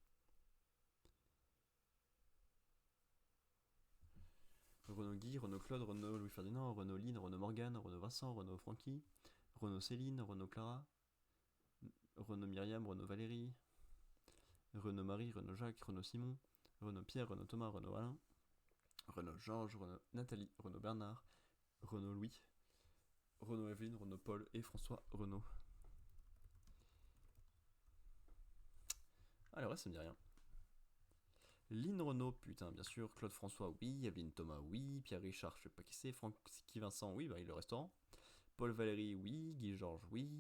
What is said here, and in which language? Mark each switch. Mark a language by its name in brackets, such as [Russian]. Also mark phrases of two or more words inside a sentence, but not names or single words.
[French] Renaud Guy, Renaud Claude, Renaud Louis Ferdinand, Renaud Lynn, Renaud Morgane, Renaud Vincent, Renaud Francky, Renaud Céline, Renaud Clara, Renaud Myriam, Renaud Valérie, Renaud Marie, Renaud Jacques, Renaud Simon, Renaud Pierre, Renaud Thomas, Renaud Alain, Renaud Georges, Renaud Nathalie, Renaud Bernard, Renaud Louis, Renaud Evelyne, Renaud Paul et François Renaud. Ah, le reste ça me dit rien. Lynn Renaud, putain, bien sûr. Claude François, oui. Evelyne Thomas, oui. Pierre Richard, je sais pas qui c'est. Francky Vincent, oui, bah il est le restaurant. Paul Valéry, oui. Guy Georges, oui.